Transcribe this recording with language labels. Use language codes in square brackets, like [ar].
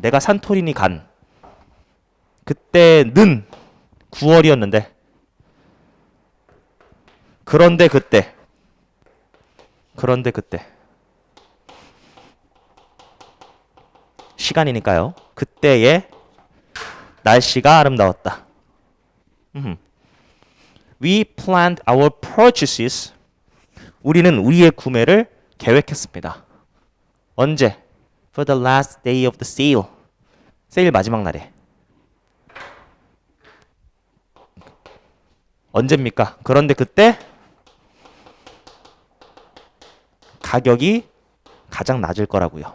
[ko] 내가 산토리니 간. 그때는 9월이었는데. 그런데 그때. 시간이니까요. 그때의 날씨가 아름다웠다. [en] We planned our purchases. [ko] 우리는 우리의 구매를 계획했습니다. 언제? [en] For the last day of the sale. [ko] 세일 마지막 날에. 언제입니까? 그런데 그때 가격이 가장 낮을 거라고요.